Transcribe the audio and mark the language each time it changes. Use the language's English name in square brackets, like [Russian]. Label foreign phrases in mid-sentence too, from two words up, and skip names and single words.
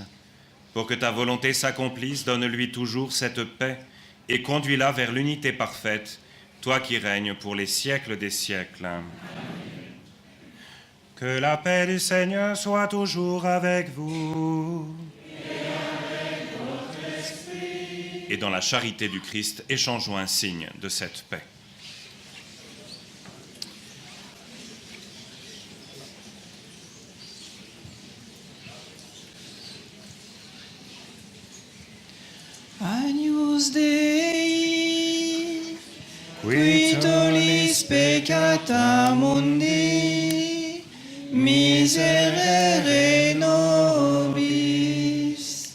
[French] Pour que ta volonté s'accomplisse, donne-lui toujours cette paix et conduis-la vers l'unité parfaite, toi qui règnes pour les siècles des siècles. Amen. Que la paix du Seigneur soit toujours avec vous. Et dans la charité du Christ, échangeons un signe de cette paix. [Latin] Agnus Dei, qui tollis peccata mundi, miserere nobis.